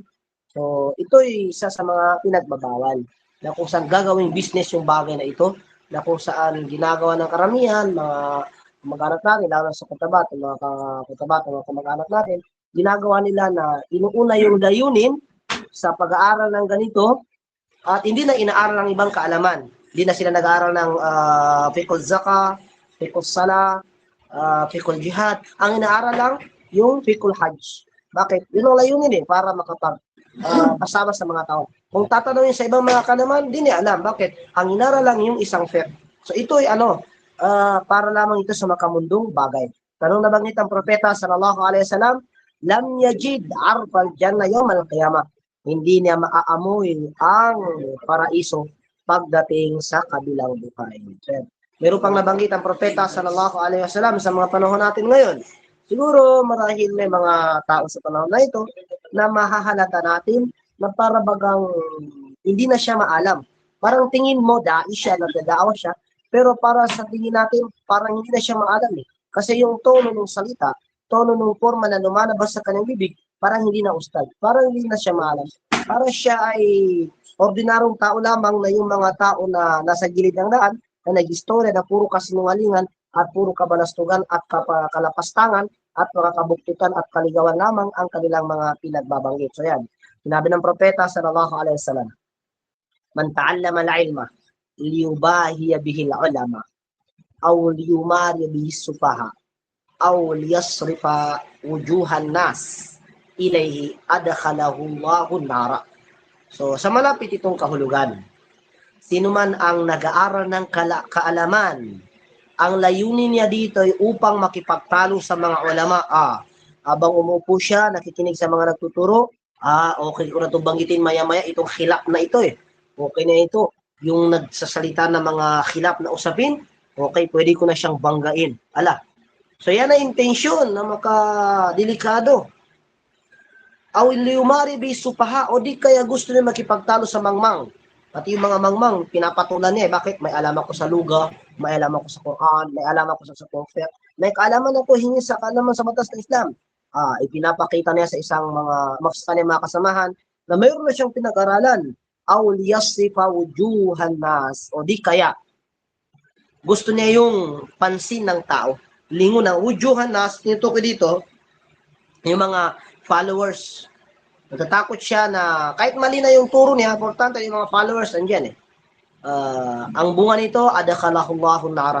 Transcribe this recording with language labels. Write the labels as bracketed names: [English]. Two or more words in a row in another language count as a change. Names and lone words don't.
[Filipino] So, ito ay isa sa mga pinagbabawal, na kung saan gagawing business yung bagay na ito, na kung saan ginagawa ng karamihan, mga kamag-anak natin, lalo sa Cotabato, mga Cotabato, mga kamag-anak natin, ginagawa nila na inuuna yung layunin sa pag-aaral ng ganito at hindi na inaaral ng ibang kaalaman. Hindi na sila nag-aaral ng [Arabic] فقه زكاة, فقه صلاة, فقه جهاد. [Filipino] Ang inaaral lang yung [Arabic] فقه حج. [Filipino] Bakit? Yun ang layunin para kasama sa mga tao. Kung tatanungin sa ibang mga kaalaman, hindi niya alam. Bakit? Ang inaaral lang yung isang fiqh. So ito ay para lamang ito sa makamundong bagay. Tanong nabanggit ang propeta [Arabic] صلى الله عليه وسلم, لم يجد عرف الجنة يوم القيامة. [Filipino] Hindi niya maaamoy ang paraiso pagdating sa kabilang buhay. Meron pang nabanggit ang propeta [Arabic] صلى الله عليه وسلم [Filipino] sa mga panahon natin ngayon. Siguro marahil may mga tao sa panahon na ito na mahahalata natin na para bagang hindi na siya maalam. Parang tingin mo, dai siya, nagdadaawa siya, pero para sa tingin natin, parang hindi na siya maalam Kasi yung tono ng salita, tono ng forma na lumalabas sa kanyang bibig, parang hindi na ustad, parang hindi na siya maalam. Parang siya ay ordinarong tao lamang na yung mga tao na nasa gilid ng daan, na nag-istorya na puro kasinungalingan at puro kabalastugan at kalapastangan at mga kabuktutan at kaligawan lamang ang kanilang mga pinagbabanggit. So yan, sinabi ng propeta [Arabic] صلى الله عليه وسلم من تعلم العلم ليباهي به العلماء أو ليماري به السفهاء أو ليصرف وجوه الناس إليه أدخله الله النار. [Filipino] So sa malapit itong kahulugan, sino man ang nag-aaral ng kaalaman, ang layunin niya dito ay upang makipagtalo sa mga ulama. Habang umupo siya, nakikinig sa mga nagtuturo, okay ko na itong banggitin maya-maya, itong khilaf na ito Okay na ito. Yung nagsasalita ng mga khilaf na usapin, okay, pwede ko na siyang banggain. So yan ang intensyon na makadelikado. [Arabic] أو ليماري به السفهاء, [Filipino] o di kaya gusto niya makipagtalo sa mangmang. Pati yung mga mangmang, pinapatulan niya. Bakit? May alam ako sa luga, may alam ako sa Quran, may alam ako sa prophet, may kaalaman ako hingi sa kaalaman sa batas ng Islam. Ipinapakita niya sa isang mga kasamahan na mayroon na siyang pinag-aralan. [Arabic] أو ليصرف وجوه الناس, [Filipino] o di kaya gusto niya yung pansin ng tao. Lingon ng [Arabic] وجوه الناس, [Filipino] nito ko dito, yung mga followers. Natatakot siya na kahit mali na yung turo niya, importante yung mga followers nandiyan ang bunga nito, [Arabic] أدخله الله النار.